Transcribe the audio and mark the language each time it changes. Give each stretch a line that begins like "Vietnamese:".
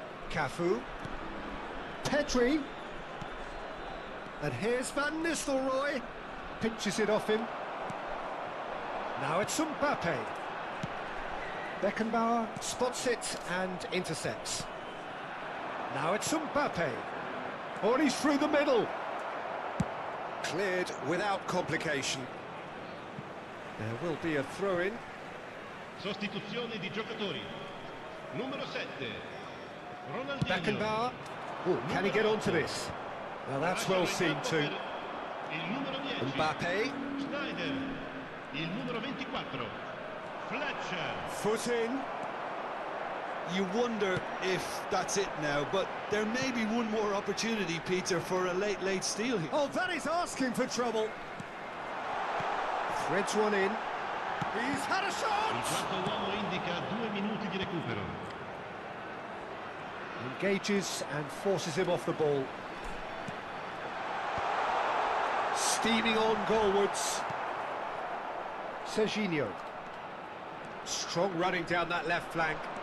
English: Cafu. Pedri. And here's Van Nistelrooy. Pinches it off him. Now it's Mbappe. Beckenbauer spots it and intercepts. Now it's Mbappe. Oh, and he's through the middle. Cleared without complication. There will be a throw-in.
Italian: Sostituzione di giocatori. Numero 7. Ronaldinho.
English: Beckenbauer. Oh, can he get onto this? Well, that's well seen too.
Italian: Il numero 10.
English: Mbappe.
Italian: Schneider. Il numero 24. Fletcher.
English: Foot in. You wonder if that's it now, but there may be one more opportunity, Peter, for a late steal here. Oh, that is asking for trouble. Threads one in. He's had a
Italian: Il
English: shot!
Italian: quarto uomo indica 2 minuti di recupero.
English: Engages and forces him off the ball. Steaming on goalwards. Serginho. Strong running down that left flank.